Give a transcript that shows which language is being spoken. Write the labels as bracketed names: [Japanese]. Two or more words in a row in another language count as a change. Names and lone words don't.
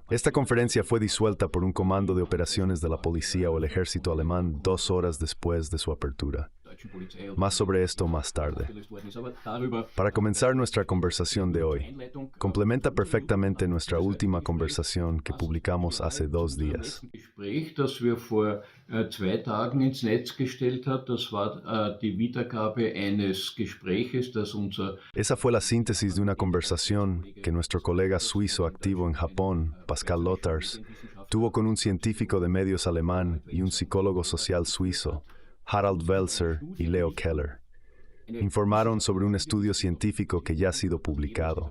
[Spanish] Esta conferencia fue disuelta por un comando de operaciones de la policía o el ejército alemán 2 horas después de su apertura. Más sobre esto más tarde. Para comenzar nuestra conversación de hoy, complementa perfectamente nuestra última conversación que publicamos hace 2 días. [German] Das wir vor 2 Tagen ins Netz gestellt hat, das war die Wiedergabe eines Gespräches, das unser... [Spanish] Esa fue la síntesis de una conversación que nuestro colega suizo activo en Japón, Pascal Lothars, tuvo con un científico de medios alemán y un psicólogo social suizo, Harald Welzer y Leo Keller. Informaron sobre un estudio científico que ya ha sido publicado.